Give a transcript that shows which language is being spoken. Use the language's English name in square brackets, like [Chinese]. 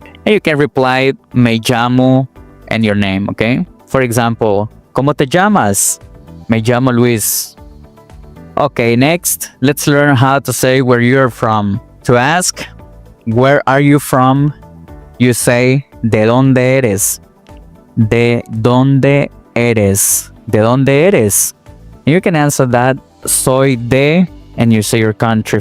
[English] And you can reply [Spanish] me llamo [English] and your name, okay? For example, [Spanish] ¿Cómo te llamas? Me llamo Luis. [English] Okay, next, let's learn how to say where you're from. To ask, where are you from? You say, [Spanish] ¿de dónde eres? ¿De dónde eres? ¿De dónde eres? [English] You can answer that, [Spanish] soy de, [English] and you say your country.